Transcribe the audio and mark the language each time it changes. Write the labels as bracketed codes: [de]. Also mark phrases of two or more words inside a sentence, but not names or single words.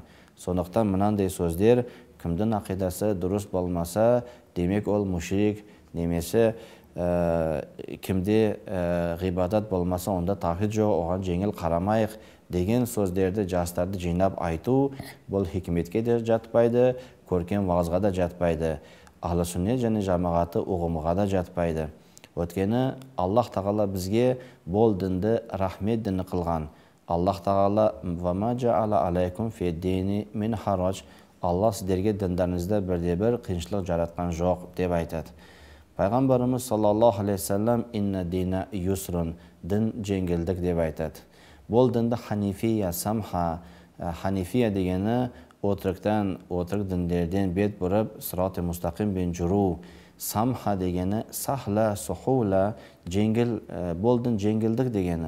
[kk] Сондықтан мынандай сөздер, кімдің ақидасы дұрыс болмаса, демек ол мушрик, немесе кімде ғибадат болмаса, онда таухид жоқ, оған жеңіл қарамайық деген сөздерді жастарды жинап айту, бұл хикметке де жатпайды, көркем вағызға да жатпайды. Ахлы сүннет және жамағаты ұғымға да жатпайды. Өткені Аллах тағала бізге бол дінді рахмет діні қылған. Аллах тағала [ar] «وما جعل عليكم في الدين من حرج». [kk] Алла сіздерге діндарыңызда бірде-бір қиыншылық жаратқан жоқ деп айтады. Пайғамбарымыз [ar] صلى الله عليه وسلم «إن الدين يسر», [kk] дін жеңілдік деп айтады. Бұл дінді ханифия, самха, ханифия дегені өтірік діндерден бет бұрып, сыраты мұстақим бен жүру. Самха дегені сахла, сухула, жеңіл, бұл дін жеңілдік дегені.